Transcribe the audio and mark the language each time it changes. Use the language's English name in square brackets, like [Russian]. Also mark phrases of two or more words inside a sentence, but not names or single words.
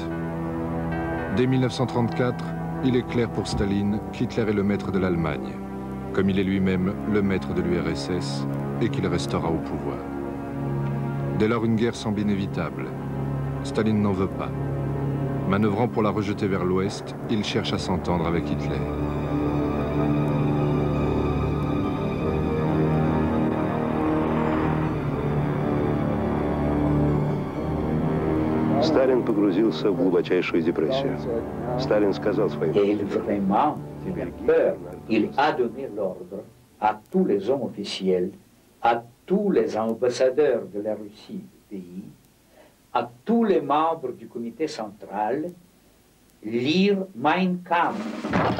[French] Dès 1934, il est clair pour Staline qu'Hitler est le maître de l'Allemagne, comme il est lui-même le maître de l'URSS et qu'il restera au pouvoir. Dès lors, une guerre semble inévitable. Staline n'en veut pas. Manœuvrant pour la rejeter vers l'Ouest, il cherche à s'entendre avec Hitler. [Russian] Сталин погрузился в глубочайшую депрессию. Сталин сказал своим... [French] Il a donné l'ordre à tous les hommes officiels, à tous les ambassadeurs de la Russie du pays, à tous les membres du comité central, lire Mein Kampf.